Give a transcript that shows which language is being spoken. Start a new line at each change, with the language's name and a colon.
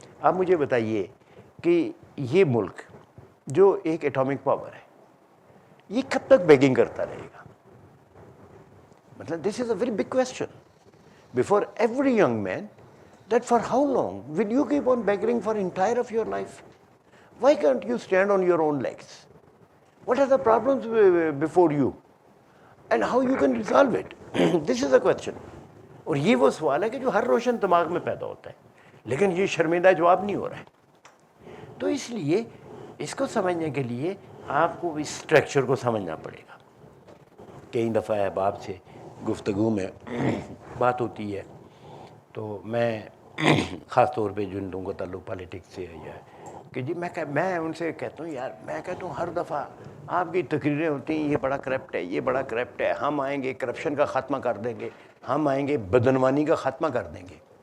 Urdu: آپ مجھے بتائیے کہ یہ ملک جو ایک ایٹامک پاور ہے, یہ کب تک بیگنگ کرتا رہے گا؟
English: مطلب this is a very big question before every young man, that for how long will you keep on begging for entire of your life? Why can't you stand on your own legs? What are the problems before you? And how you can resolve it? This is a question.
Urdu: اور یہ وہ سوال ہے کہ جو ہر روشن دماغ میں پیدا ہوتا ہے, لیکن یہ شرمندہ جواب نہیں ہو رہا ہے. تو اس لیے اس کو سمجھنے کے لیے آپ کو اس اسٹرکچر کو سمجھنا پڑے گا. کئی دفعہ احباب سے گفتگو میں بات ہوتی ہے تو میں خاص طور پہ جن لوگوں کا تعلق پالیٹکس سے ہے یا کہ جی میں ان سے کہتا ہوں, یار میں کہتا ہوں ہر دفعہ آپ کی تقریریں ہوتی ہیں یہ بڑا کرپٹ ہے, یہ بڑا کرپٹ ہے, ہم آئیں گے کرپشن کا خاتمہ کر دیں گے, ہم آئیں گے بدعنوانی کا خاتمہ کر دیں گے.